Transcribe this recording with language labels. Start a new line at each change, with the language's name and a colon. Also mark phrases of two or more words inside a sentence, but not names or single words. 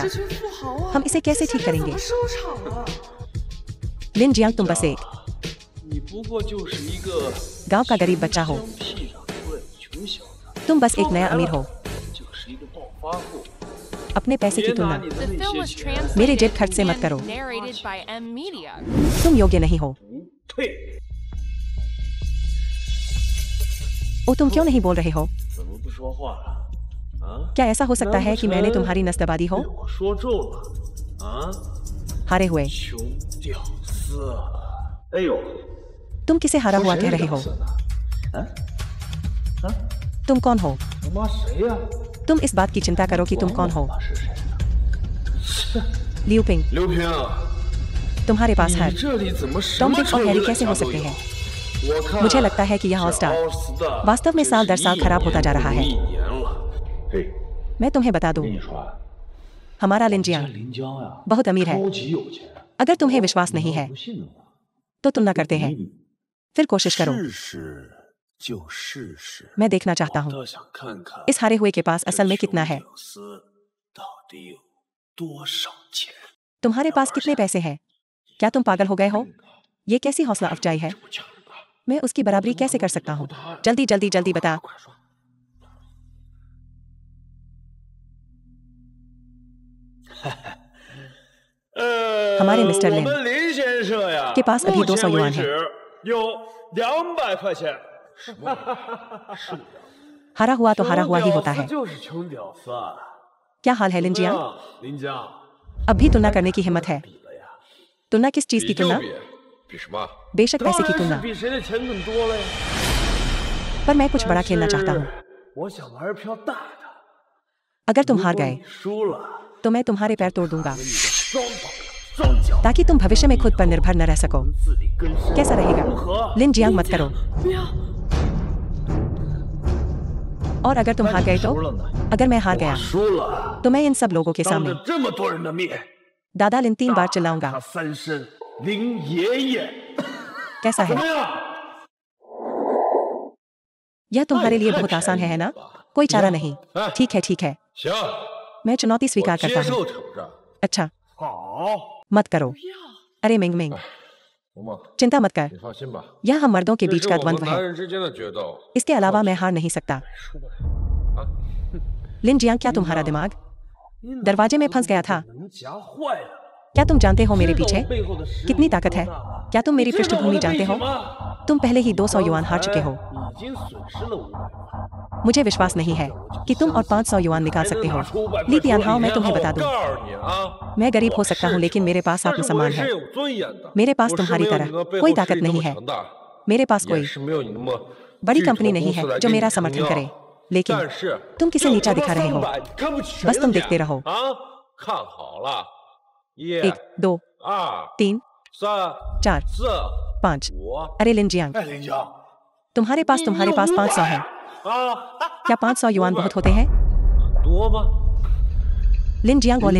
Hindi: हम इसे कैसे ठीक करेंगे? लिन जियांग, तुम बस एक गांव का गरीब बच्चा हो। तुम बस एक नया अमीर हो। अपने पैसे की तुलना
English: The film was
Hindi: मेरे जेब
English: translated
Hindi: खर्च से मत
English: and
Hindi: करो।
English: narrated by M Media.
Hindi: तुम योग्य नहीं हो।
Chinese: 退，
Hindi: ओ तुम क्यों नहीं बोल रहे हो?
Chinese: 怎么不说话了？啊？
Hindi: क्या ऐसा हो सकता है कि मैंने तुम्हारी नस दबा दी हो?
Chinese: 被我说中了啊！
Hindi: हारे हुए
Chinese: 穷屌丝！哎呦，
Hindi: तुम किसे हारा हुआ कह रहे हो?
Chinese: 啊？
Hindi: तुम कौन हो?
Chinese: 他妈谁呀？
Hindi: तुम इस बात की चिंता करो कि तुम कौन हो।
Chinese: 他是谁？
Hindi: लियू पिंग
Chinese: 刘平，
Hindi: तुम्हारे पास
Chinese: 你
Hindi: हर
Chinese: 这里怎么什
Hindi: टॉम
Chinese: 么
Hindi: डिक और
Chinese: 臭
Hindi: हैरी
Chinese: 鱼
Hindi: कैसे
Chinese: 烂
Hindi: हो
Chinese: 虾都
Hindi: सकते
Chinese: 有
Hindi: हैं?
Chinese: 我看
Hindi: मुझे लगता है कि यह ऑल स्टार वास्तव में साल दर साल खराब होता जा रहा है।
Chinese: 嘿，
Hindi: मैं तुम्हें बता दूं
Chinese: 跟你说啊，
Hindi: हमारा
Chinese: 这
Hindi: लिंजियांग
Chinese: 林江呀，
Hindi: बहुत अमीर है।
Chinese: 超级有钱。
Hindi: अगर तुम्हें विश्वास नहीं है
Chinese: 不信的话，
Hindi: तो तुलना करते हैं। फिर कोशिश करो।
Chinese: 试试就试试。
Hindi: मैं देखना चाहता हूँ
Chinese: 倒想看看
Hindi: इस हारे हुए के पास असल में
Chinese: 这
Hindi: कितना
Chinese: 穷
Hindi: है।
Chinese: 屌丝到底有多少钱？
Hindi: तुम्हारे पास कितने पैसे हैं? क्या तुम पागल हो गए हो? ये कैसी हौसला अफजाई है? मैं उसकी बराबरी कैसे कर सकता हूँ? जल्दी जल्दी जल्दी बता। हमारे मिस्टर
Chinese: 我
Hindi: लिन
Chinese: 们林先生呀
Hindi: के पास अभी 200 युआन है।
Chinese: 有200块钱。
Hindi: हारा हुआ तो हारा हुआ ही होता है।
Chinese: 就是穷屌丝啊！
Hindi: क्या हाल है लिंजियांग?
Chinese: 林江，
Hindi: अब भी तुलना करने की हिम्मत है?
Chinese: 比了呀，
Hindi: तुलना किस चीज
Chinese: 比
Hindi: की
Chinese: 就
Hindi: तुलना?
Chinese: 比，比什么？
Hindi: बेशक
Chinese: 当
Hindi: पैसे की
Chinese: 然是
Hindi: तुलना,
Chinese: 比谁的钱更多了呀。
Hindi: पर मैं कुछ बड़ा खेलना चाहता हूँ।
Chinese: 我想玩票大的。
Hindi: अगर तुम हार
Chinese: 如果
Hindi: गए
Chinese: 你输了，
Hindi: तो मैं तुम्हारे पैर तोड़ दूंगा
Chinese: 你的双膀双脚，
Hindi: ताकि तुम भविष्य में खुद पर निर्भर न रह सको।
Chinese: 自力更生。
Hindi: कैसा
Chinese: 如
Hindi: रहेगा?
Chinese: 何？
Hindi: लिंजियांग मत करो।
Chinese: 不要，
Hindi: और अगर तुम हार गए तो?
Chinese: 输了呢？
Hindi: अगर मैं हार
Chinese: 我
Hindi: गया
Chinese: 输了，
Hindi: तो मैं इन सब लोगों के
Chinese: 当
Hindi: सामने
Chinese: 着这么多人的面，
Hindi: दादा लिन 3 बार
Chinese: 他
Hindi: चिल्लाऊंगा।
Chinese: 三声林爷爷，
Hindi: कैसा
Chinese: 怎
Hindi: है?
Chinese: 么样？
Hindi: यह तुम्हारे लिए बहुत आसान है ना? कोई चारा नहीं। ठीक है ठीक है,
Chinese: 行，
Hindi: मैं चुनौती
Chinese: 我
Hindi: स्वीकार
Chinese: 接
Hindi: करता
Chinese: 受
Hindi: हूँ।
Chinese: 挑战。
Hindi: अच्छा,
Chinese: 好，
Hindi: मत करो।
Chinese: 不要，
Hindi: अरे मिंग मिंग,
Chinese: 红梦，
Hindi: चिंता मत कर।
Chinese: 你放心吧，
Hindi: यह हम मर्दों के
Chinese: 这
Hindi: बीच
Chinese: 是
Hindi: का
Chinese: 我们
Hindi: द्वंद्व
Chinese: 男
Hindi: है।
Chinese: 人之间的决斗。
Hindi: इसके अलावा मैं हार नहीं सकता। लिंजियांग, क्या तुम्हारा दिमाग
Chinese: 你脑
Hindi: दरवाजे में
Chinese: 子
Hindi: फंस गया था?
Chinese: 被人夹坏了。
Hindi: क्या तुम जानते हो मेरे
Chinese: 知道
Hindi: पीछे
Chinese: 我背后的实力
Hindi: कितनी ताकत है?
Chinese: 多大吗？
Hindi: क्या तुम मेरी
Chinese: 你知道我
Hindi: पृष्ठभूमि
Chinese: 的
Hindi: जानते
Chinese: 背
Hindi: हो?
Chinese: 景吗？
Hindi: तुम पहले ही 200 युआन हार चुके हो।
Chinese: 已经损失了500块。
Hindi: मुझे विश्वास नहीं है कि तुम और 500 युआन निकाल सकते हो। ली तियानहाओ, मैं तुम्हें बता दूं,
Chinese: 告诉你啊，
Hindi: मैं गरीब हो सकता हूँ लेकिन मेरे पास
Chinese: 但是我
Hindi: आत्मसम्मान
Chinese: 也是
Hindi: है।
Chinese: 有尊严的。
Hindi: मेरे पास
Chinese: 我是
Hindi: तुम्हारी
Chinese: 没有
Hindi: तरह
Chinese: 你的背
Hindi: कोई
Chinese: 后
Hindi: ताकत
Chinese: 势力这
Hindi: नहीं
Chinese: 么
Hindi: है।
Chinese: 强大，
Hindi: मेरे पास
Chinese: 也
Hindi: कोई
Chinese: 是没有你那么
Hindi: बड़ी
Chinese: 巨头
Hindi: कंपनी
Chinese: 的
Hindi: नहीं
Chinese: 公司
Hindi: है
Chinese: 来
Hindi: जो
Chinese: 给你
Hindi: मेरा
Chinese: 撑
Hindi: समर्थन
Chinese: 腰
Hindi: करे। लेकिन
Chinese: 但是
Hindi: तुम किसे
Chinese: 就
Hindi: नीचा
Chinese: 他妈
Hindi: दिखा रहे हो?
Chinese: 300，你看不起谁
Hindi: बस
Chinese: 的
Hindi: तुम
Chinese: 脸
Hindi: देखते रहो।
Chinese: 啊！看好了，1、
Hindi: 1 2
Chinese: 2、
Hindi: 3
Chinese: 3、
Hindi: 4
Chinese: 4、
Hindi: 5
Chinese: 5。
Hindi: अरे लिंजियांग,
Chinese: 哎，林江，
Hindi: तुम्हारे पास 500 है।
Chinese: 啊，
Hindi: क्या 500 युआन बहुत होते हैं?
Chinese: 多吗？
Hindi: लिंजियांग और